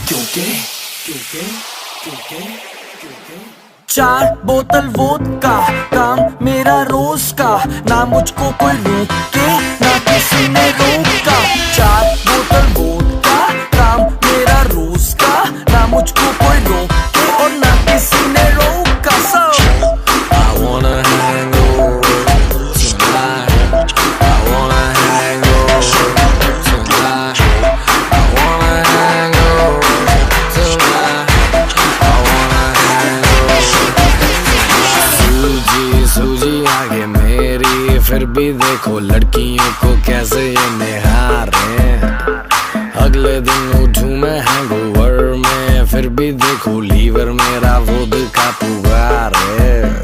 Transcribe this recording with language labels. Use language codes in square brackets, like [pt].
[hi] क्योंकि क्योंकि क्योंकि चार बोतल वोडका, काम मेरा रोज का, ना मुझको कोई रोके ना किसी ने रोका। चार बोतल वोडका, काम मेरा रोज का, ना मुझको कोई रोके और ना किसी ने रोका। [en] I wanna hang over tonight. I wanna hang over tonight. I wanna hang over tonight. I wanna hang over. [hi] सूजी सूजी आगे मेरी, फिर भी देखो लड़कियों को कैसे ये निहारे। अगले दिन उठूं मैं हैंगओवर में, फिर भी देखो लीवर मेरा वोडका पुकार है।